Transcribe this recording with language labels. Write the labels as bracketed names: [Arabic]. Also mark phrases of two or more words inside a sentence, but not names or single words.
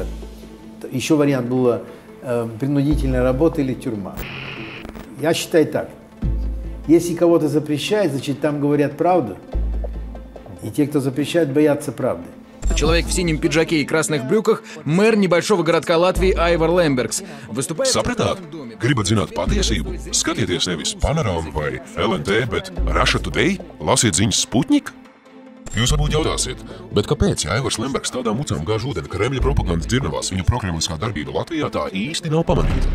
[Russian] Еще вариант был принудительная работа или тюрьма. Я считаю так. Если кого-то запрещают, значит, там говорят правду. И те, кто запрещает, боятся правды. Человек в синем пиджаке и красных брюках – мэр небольшого городка Латвии Айвар Лембергс. Выступает... [Latvian] Sapratāt? Gribat zināt patiesību? Skatieties nevis Panorama vai LNT, bet Russia Today? Lasiet ziņas Sputnik? Jūs varbūt jautāsiet, bet kāpēc Aivars Lembergs tādā mucām gāž ūdeni Kremļa propagandas dzirnavās viņa prokremliskā darbība Latvijā tā īsti nav pamanīta?